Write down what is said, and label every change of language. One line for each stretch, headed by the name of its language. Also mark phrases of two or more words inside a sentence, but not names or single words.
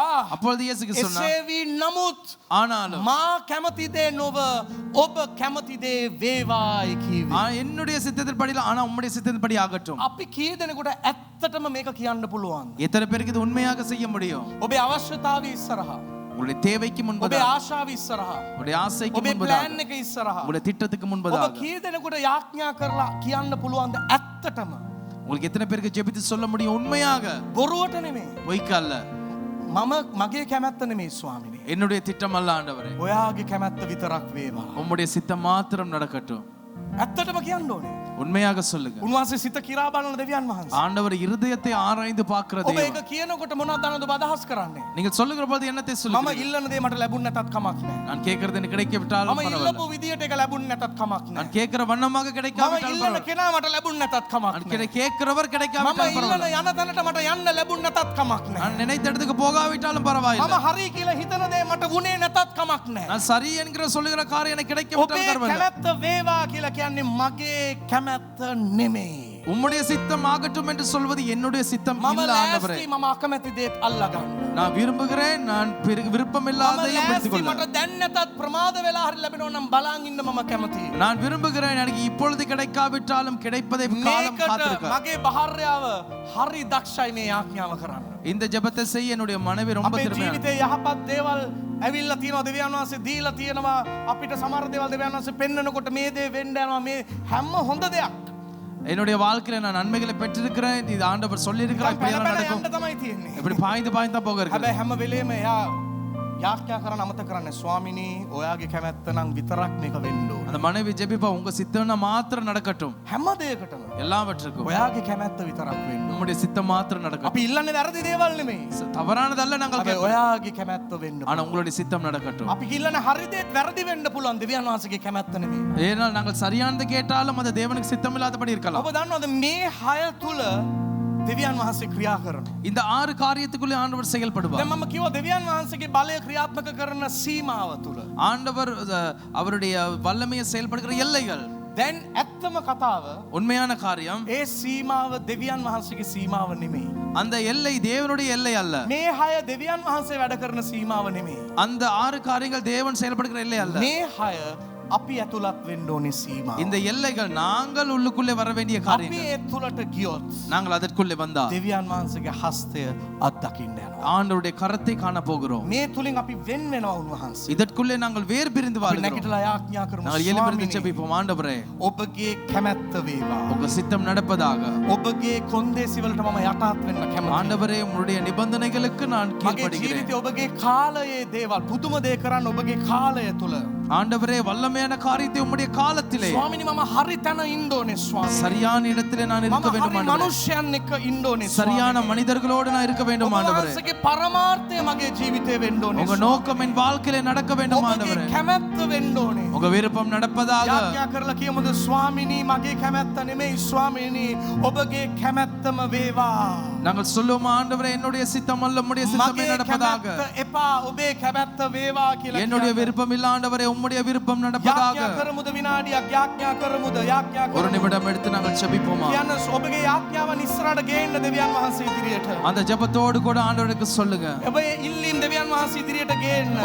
Tamil: அப்பொழுது இயேசு கிறிஸ்து சொன்னார்
Sinhala: එසේ වී නමුත්
Tamil: ஆனாலும்
Sinhala: මා කැමති දේ නොව ඔබ කැමති දේ වේවායි කිව්වේ.
Tamil: என்னுடைய சித்தத்தின் படியில் ஆனா உம்முடைய சித்தத்தின் படி ஆகட்டும்.
Sinhala: අපි කී දෙනෙකුට ඇත්තටම මේක කියන්න පුළුවන්?
Tamil: எத்தனை பேருக்கு இது உண்மையாக செய்ய முடியும்?
Sinhala: ඔබේ අවශ්‍යතාවය ඉස්සරහා.
Tamil: உங்களுடைய தேவைக்கு
Sinhala: ඔබේ
Tamil: முன்பதாக
Sinhala: ආශාව ඉස්සරහා.
Tamil: உங்களுடைய ஆசைக்கு
Sinhala: ඔබේ
Tamil: முன்பதாக
Sinhala: ප්ලෑන් එක ඉස්සරහා.
Tamil: உங்களுடைய திட்டத்துக்கு
Sinhala: ඔබ
Tamil: முன்பதாக
Sinhala: කී දෙනෙකුට යාඥා කරලා කියන්න පුළුවන්ද ඇත්තටම?
Tamil: உங்களுக்கு எத்தனை பேருக்கு ஜெபித்து சொல்ல முடியும் உண்மையாக?
Sinhala: බොරුවට නෙමෙයි.
Tamil: பொய்க்கு அல்ல.
Sinhala: මම මගේ කැමැත්ත නෙමෙයි ස්වාමිනේ.
Tamil: என்னுடைய திட்டம் அல்ல ஆண்டவரே.
Sinhala: ඔයාගේ කැමැත්ත විතරක් වේවා.
Tamil: உம்முடைய சித்தம் மாத்திரம் நடக்கட்டும்.
Sinhala: ඇත්තටම කියන්න ඕනේ.
Tamil: உண்மையாக சொல்லுங்க.
Sinhala: උන්වහන්සේ සිත කිරා බලන දෙවියන් වහන්සේ.
Tamil: ஆண்டவர் இருதயத்தை ஆராய்ந்து பார்க்கிற
Sinhala: ඔබ
Tamil: தேவன்.
Sinhala: ඒක කියනකොට මොනවද ඔබ අදහස් කරන්නේ?
Tamil: நீங்கள் சொல்லுகிற போது என்னத்தை
Sinhala: මම
Tamil: சொல்லுங்க?
Sinhala: ඉල්ලන දේ මට ලැබුණ නැතත් කමක් නැහැ.
Tamil: நான் கேட்கறது எனக்கு கிடைக்காவிட்டாலும்
Sinhala: මම
Tamil: பரவாயில்லை.
Sinhala: ඉල්ලපු විදියට ඒක ලැබුණ නැතත් කමක්
Tamil: நான்
Sinhala: නැහැ.
Tamil: கேட்கிற வண்ணமாக
Sinhala: මම
Tamil: கிடைக்காவிட்டாலும்
Sinhala: ඉල්ලන
Tamil: பரவாயில்லை.
Sinhala: කෙනා මට ලැබුණ නැතත් කමක්
Tamil: நான்
Sinhala: නැහැ.
Tamil: கேட்கிறவர்
Sinhala: මම
Tamil: கிடைக்காவிட்டாலும்
Sinhala: ඉල්ලන
Tamil: பரவாயில்லை.
Sinhala: යන තැනට මට යන්න ලැබුණ නැතත් කමක් නැහැ.
Tamil: நான் நினைத்த இடத்துக்கு போகாவிட்டாலும்
Sinhala: මම
Tamil: பரவாயில்லை.
Sinhala: හරි කියලා හිතන දේ මට වුණේ නැතත් කමක් නැහැ.
Tamil: நான் சரி என்கிற சொல்லுகிற காரியம் எனக்கு
Sinhala: ඔබේ
Tamil: கிடைக்காவிட்டாலும் பரவாயில்லை.
Sinhala: කැමැත්ත වේවා කියලා කියන්නේ මගේ කැමැත්ත නෙමෙයි.
Tamil: உம்முடைய சித்தம் ஆகட்டும் என்று சொல்வது என்னுடைய சித்தம்
Sinhala: මම
Tamil: இல்ல ஆண்டவரே.
Sinhala: ලෑස්ති මම අකමැති දේත් අල්ලගන්න.
Tamil: நான் விரும்புகிறேன், நான் விருப்பம்
Sinhala: මම
Tamil: இல்லாதையும்
Sinhala: ලෑස්ති
Tamil: பெற்றுக்கொள்ள.
Sinhala: මට දැන් නැතත් ප්‍රමාද වෙලා හරි ලැබෙනවා නම් බලන් ඉන්න මම කැමතියි.
Tamil: நான் விரும்புகிறேன், எனக்கு இப்பொழுது கிடைக்காவிட்டாலும் கிடைப்பதை காலம்
Sinhala: මේකට
Tamil: காத்திருக்க.
Sinhala: මගේ භාර්යාව හරි දක්ෂයි මේ ආඥාව කරන්න.
Tamil: இந்த ஜெபத்தை செய்ய என்னுடைய மனைவி ரொம்ப
Sinhala: අපේ
Tamil: திறமையான.
Sinhala: ජීවිතේ යහපත් දේවල් ඇවිල්ලා තියෙනවා, දෙවියන් වහන්සේ දීලා තියෙනවා. අපිට සමහර දේවල් දෙවියන් වහන්සේ පෙන්නනකොට මේ දේ වෙන්න යනවා. මේ හැම හොඳ දෙයක්
Tamil: என்னுடைய வாழ்க்கையில நான் நன்மைகளை பெற்றிருக்கிறேன். இது ஆண்டவர் சொல்லி இருக்கிறார், இப்படி எல்லாம் நடக்கும்.
Sinhala: යන්න තමයි තියෙන්නේ.
Tamil: இப்படி பாய்ந்து பாய்ந்து தான் போக இருக்கு.
Sinhala: හැබැයි හැම වෙලේම එයා යාඥා කරන අමතක කරන්නේ ස්වාමිනී ඔයාගේ කැමැත්ත නම් විතරක් මේක වෙන්න ඕන.
Tamil: அந்த மனைவி ஜெபிப்பா, உங்க சித்தம்னா மாத்திரம் நடக்கட்டும்,
Sinhala: හැම දෙයකටම
Tamil: எல்லாவற்றுக்கும்
Sinhala: ඔයාගේ කැමැත්ත විතරක් වෙන්න ඕන.
Tamil: உம்முடைய சித்தம் மாத்திரம் நடக்கட்டும்.
Sinhala: අපි ඉල්ලන්නේ වැරදි දේවල් නෙමෙයි.
Tamil: தவறானதல்ல நாங்கள்
Sinhala: හැබැයි
Tamil: கேட்போம்.
Sinhala: ඔයාගේ කැමැත්ත වෙන්න ඕන.
Tamil: ஆனா உங்களுடைய சித்தம் நடக்கட்டும்.
Sinhala: අපි ඉල්ලන්නේ හරි දේත් වැරදි වෙන්න පුළුවන්, දෙවියන් වහන්සේගේ කැමැත්ත නෙමෙයි.
Tamil: ஏனால் நாங்கள் சரியானது கேட்டாலும் அது தேவனுக்கு சித்தம் இல்லாதபடி இருக்கலாம்.
Sinhala: ඔබ දන්නවද මේ 6 තුල දෙවියන් වහන්සේ ක්‍රියා කරනවා.
Tamil: இந்த 6 காரியத்துக்குள்ளே ஆண்டவர் செயல்படுவார்.
Sinhala: දැන් මම කිව්වා දෙවියන් වහන්සේගේ බලය ක්‍රියාත්මක කරන සීමාව තුල.
Tamil: ஆண்டவர் அவருடைய வல்லமையை செயல்படுகிற எல்லைகள்.
Sinhala: දැන් ඇත්තම කතාව
Tamil: உண்மையான காரியம்,
Sinhala: ඒ සීමාව දෙවියන් වහන්සේගේ සීමාව නෙමෙයි.
Tamil: அந்த எல்லை தேவனுடைய எல்லை அல்ல.
Sinhala: මේ 6 දෙවියන් වහන්සේ වැඩ කරන සීමාව නෙමෙයි.
Tamil: அந்த 6 காரியங்கள் தேவன் செயல்படுகிற எல்லை அல்ல.
Sinhala: මේ 6 අපි ඇතුළත් වෙන්න ඕනේ සීමාව.
Tamil: இந்த எல்லைகள் நாங்கள் உள்ளுக்குள்ளே வர வேண்டிய
Sinhala: අපි
Tamil: காரியங்கள்.
Sinhala: ඒ තුලට ගියොත්
Tamil: நாங்கள் அதற்குள்ளே வந்தால்
Sinhala: දෙවියන් වහන්සේගේ හස්තය අත්දකින්න යනවා.
Tamil: ஆண்டவருடைய கரத்தை காண போகிறோம்.
Sinhala: මේ තුලින් අපි වෙන් වෙනවා උන්වහන්සේ.
Tamil: இதற்குள்ளே நாங்கள் வேறு பிரிந்து
Sinhala: අපි
Tamil: வாழ்கிறோம்.
Sinhala: නැගිටලා යාඥා කරමු.
Tamil: நாங்கள் எழும்பிருந்து
Sinhala: ස්වාමිනේ,
Tamil: ஜெபிப்போம். ஆண்டவரே,
Sinhala: ඔබගේ කැමැත්ත වේවා.
Tamil: உங்க சித்தம் நடப்பதாக.
Sinhala: ඔබගේ කොන්දේසි වලට මම යටත් වෙන්න කැමතියි.
Tamil: ஆண்டவரே, உம்முடைய நிபந்தனைகளுக்கு நான்
Sinhala: මගේ
Tamil: கீழ்ப்படிகிறேன்.
Sinhala: ජීවිතේ ඔබගේ කාලයේ දේවල් පුදුම දේ කරන්න ඔබගේ කාලය තුල.
Tamil: ஆண்டவரே, வல்லமையான காரியத்தை உம்முடைய காலத்திலே
Sinhala: ස්වාමිනී මම හරි තැන ඉන්න ඕනේ ස්වාමී.
Tamil: சரியான இடத்திலே நான்
Sinhala: මම
Tamil: இருக்க வேண்டும்
Sinhala: හරි
Tamil: ஆண்டவரே.
Sinhala: මනුෂ්‍යයන් එක්ක ඉන්න ඕනේ
Tamil: சரியான
Sinhala: ස්වාමී.
Tamil: மனிதர்களோடு நான் இருக்க வேண்டும் ஆண்டவரே.
Sinhala: ඔබගේ පරමාර්ථය මගේ ජීවිතේ වෙන්න ඕනේ.
Tamil: உங்க நோக்கம் என் வாழ்க்கையிலே நடக்க வேண்டும்
Sinhala: ඔබගේ
Tamil: ஆண்டவரே.
Sinhala: කැමැත්ත වෙන්න ඕනේ.
Tamil: உங்க விருப்பம் நடப்பதாக.
Sinhala: යාඥා කරලා කියමුද ස්වාමිනී මගේ කැමැත්ත නෙමෙයි ස්වාමිනී ඔබගේ කැමැත්තම වේවා.
Tamil: நாங்கள் சொல்லுவோம், ஆண்டவரே, என்னுடைய சித்தம் அல்ல உம்முடைய சித்தமே
Sinhala: මගේ
Tamil: நடப்பதாக.
Sinhala: කැමැත්ත එපා ඔබේ කැමැත්ත වේවා කියලා.
Tamil: என்னுடைய விருப்பம் இல்ல ஆண்டவரே, உம்முடைய விருப்பம் நடப்பதாக.
Sinhala: යාඥා කරමුද විනාඩියක් යාඥා කරමුද යාඥා
Tamil: ஒரு
Sinhala: කරමුද.
Tamil: நிமிடம் எடுத்து நாங்கள் ஜெபிப்போமா.
Sinhala: කියන්න ඔබගේ යාඥාවන් ඉස්සරහට ගේන්න දෙවියන් වහන්සේ ඉදිරියට.
Tamil: அந்த ஜெபத்தோடு கூட ஆண்டவருக்கு சொல்லுங்க.
Sinhala: ඔබේ ඉල්ලීම් දෙවියන් වහන්සේ ඉදිරියට ගේන්න.